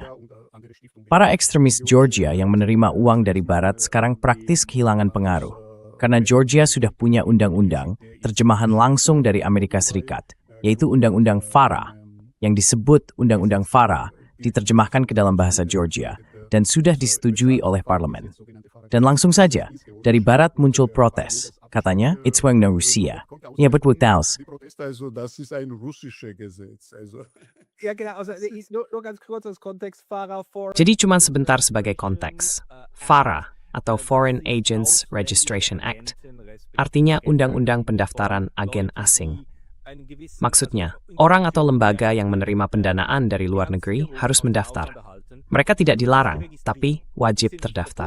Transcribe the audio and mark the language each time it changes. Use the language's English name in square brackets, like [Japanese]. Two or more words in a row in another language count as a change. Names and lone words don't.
[Indonesian] Para ekstremis Georgia yang menerima uang dari Barat sekarang praktis kehilangan pengaruh, karena Georgia sudah punya undang-undang, terjemahan langsung dari Amerika Serikat, yaitu Undang-Undang FARA, yang disebut Undang-Undang FARA, diterjemahkan ke dalam bahasa Georgia, dan sudah disetujui oleh parlemen. Dan langsung saja, dari Barat muncul protes. Katanya, [German] it's wegen Rusia. Ja, [English] but what else? [German] Das ist ein russisches Gesetz. Ja, genau. Also nur ganz kurz als Kontext, [English] FARA for [Indonesian] Jadi cuma sebentar sebagai konteks. FARA atau Foreign Agents Registration Act artinya Undang-Undang Pendaftaran Agen Asing. Maksudnya, orang atau lembaga yang menerima pendanaan dari luar negeri harus mendaftar. Mereka tidak dilarang, tapi wajib terdaftar.